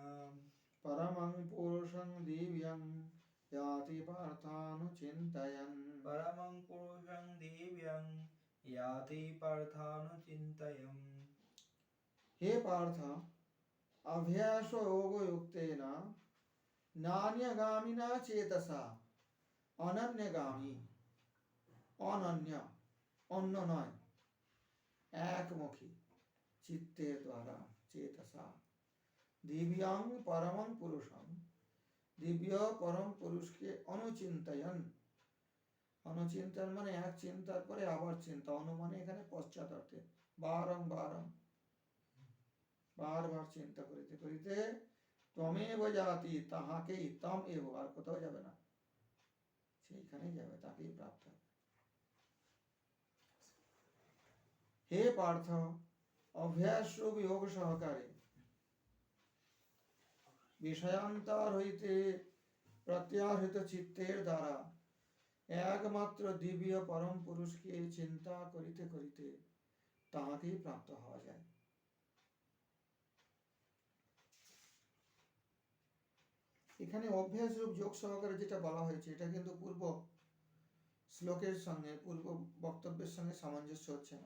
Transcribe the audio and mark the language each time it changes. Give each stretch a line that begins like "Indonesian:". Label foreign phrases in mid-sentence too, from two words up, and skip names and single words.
Sanskrit: परमं पुरुषं दिव्यं याति पार्थानुचिन्तयन् परमं पुरुषं दिव्यं याति पार्थानुचिन्तयन्। हे पार्थ, अभ्यासयोगयुक्तेन नान्यगामिना चेतसा अनन्यगामी অনন্য
Bangla: অন্য নয় একমুখী চিত্তের দ্বারা
Sanskrit: চেতসা দিব্যাং পরমং পুরুষং
Bangla: দিব্য পরম পুরুষকে অনুচিন্তয়ন অনুচিন্তন মানে এক চিন্তার পরে আবার চিন্তা অনুমানে এখানে পশ্চাৎ বারংবার চিন্তা করিতে করিতে
Sanskrit: ত্বমেব জাতি
Bangla: তাহাকেই তম এব আর কোথাও যাবে না সেইখানেই যাবে তাকেই প্রাপ্ত হবে হে পার্থ অভ্যাস রূপ যোগ সহকারে विषयांतर হইতে প্রত্যাহৃত চিত্তের দ্বারা একমাত্র দিব্য পরম পুরুষকে চিন্তা করিতে করিতে তাহাকেই প্রাপ্ত হওয়া যায়। এখানে অভ্যাস রূপ যোগ সহকারে যেটা বলা হয়েছে এটা কিন্তু পূর্ব শ্লোকের সঙ্গে পূর্ব বক্তব্যের সঙ্গে সামঞ্জস্য হচ্ছে না।